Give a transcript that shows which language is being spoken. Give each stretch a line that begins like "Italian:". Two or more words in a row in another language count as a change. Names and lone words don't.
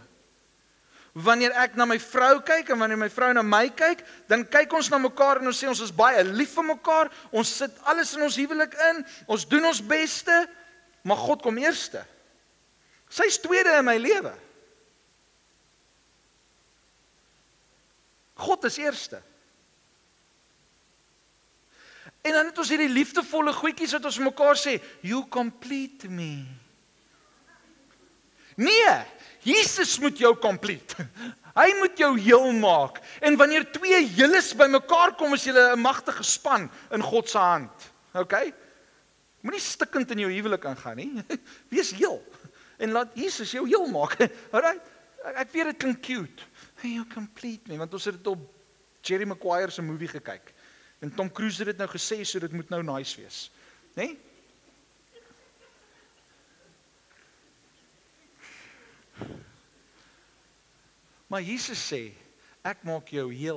Afrikaans: Wanneer ek na my vrou kyk en wanneer my vrou na my kyk, dan kyk ons na mekaar en ons sê ons is baie lief vir mekaar, ons sit alles in ons huwelik in, ons doen ons beste, maar God kom eerste. Sy is tweede in my lewe. God is eerste. En dan het ons hierdie liefdevolle goedjies wat ons mekaar sê,
English: you complete me.
Afrikaans: Nee, Jesus moet jou complete. Hy moet jou heel maak. En wanneer twee heeles by mekaar kom, is julle 'n magtige span in God se hand. Okay? Moenie stikkend in jou huwelik aangaan nie. Wees heel. En laat Jesus jou heel maak. Alright? Ek weet dit klink cute.
English: Hey, you complete me,
Afrikaans: want ons het dit op Jerry Maguire se movie gekyk. En Tom Cruise het dit nou gesê, so dit moet nou nice wees. Né? Nee? Maar Jesus sê, Ek maak jou heel.